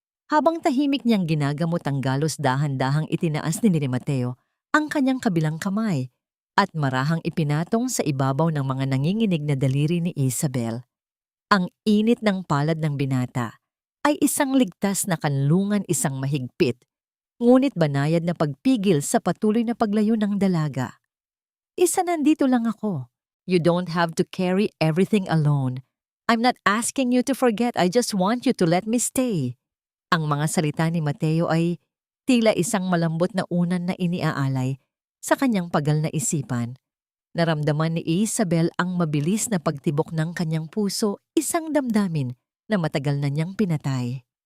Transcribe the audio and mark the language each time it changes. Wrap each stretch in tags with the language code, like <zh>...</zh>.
<tl>Habang tahimik niyang ginagamot ang galos, dahan-dahang itinaas ni Mateo ang kanyang kabilang kamay at marahang ipinatong sa ibabaw ng mga nanginginig na daliri ni Isabel. Ang init ng palad ng binata ay isang ligtas na kanlungan, isang mahigpit, ngunit banayad na pagpigil sa patuloy na paglayo ng dalaga. Nandito lang ako.</tl> <en>You don't have to carry everything alone. I'm not asking you to forget, I just want you to let me stay.</en> <tl>Ang mga salita ni Mateo ay tila isang malambot na unan na iniaalay sa kanyang pagal na isipan. Naramdaman ni Isabel ang mabilis na pagtibok ng kanyang puso, isang damdamin na matagal na niyang pinatay.</tl>